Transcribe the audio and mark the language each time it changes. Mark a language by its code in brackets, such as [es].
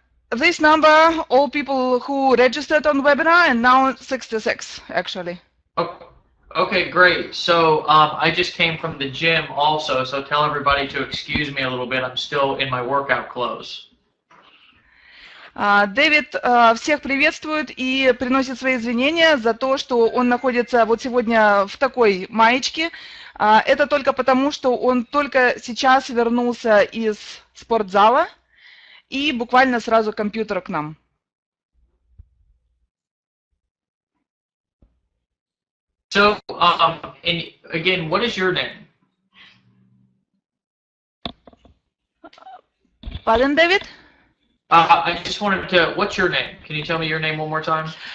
[en] This number, all people who registered on webinar, and now 66 actually. Oh, okay, great. So I just came from the gym also, so tell everybody to excuse me a little bit. I'm still in my workout clothes. [ru] Дэвид всех приветствует и приносит свои извинения за то, что он находится вот сегодня в такой маечке. Это только потому, что он только сейчас вернулся из спортзала и буквально сразу к компьютеру к нам. [en] So, and again, what is your name? Pardon, David? I just wanted to, what's your name? Can you tell me your name one more time?